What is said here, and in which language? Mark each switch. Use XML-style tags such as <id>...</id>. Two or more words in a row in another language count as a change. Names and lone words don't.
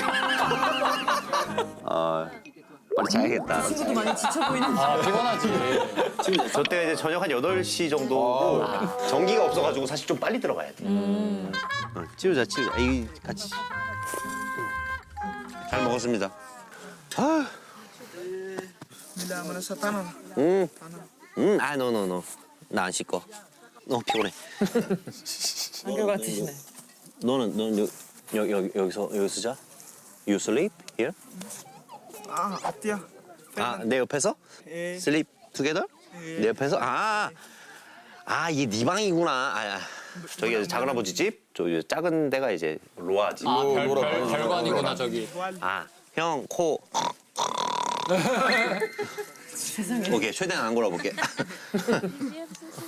<ko>빨리 자야겠다. 친구도 많이 지쳐 보이는데. 아, 피곤하지. 저 때가 이제 저녁 한 8시 정도고 전기가 없어가지고 사실 좀 빨리 들어가야 돼. 치우자. 이 같이. 잘 먹었습니다. Bila merasa tanah. 노. 나 안 씻고. 너무 피곤해. 한결 같으시네. 너는 여기서 자?</ko> <en>You sleep here? Atia.</en> <ko>내 옆에서?</ko> <en>Sleep together?</en> <ko>내 옆에서? 이게 네 방이구나. 저기 작은 아버지 집? 저 작은 데가 이제 로아 집. 아, 별관이구나, 저기. 형 코. 세상에. 오케이 최대한 안 골아볼게.</ko>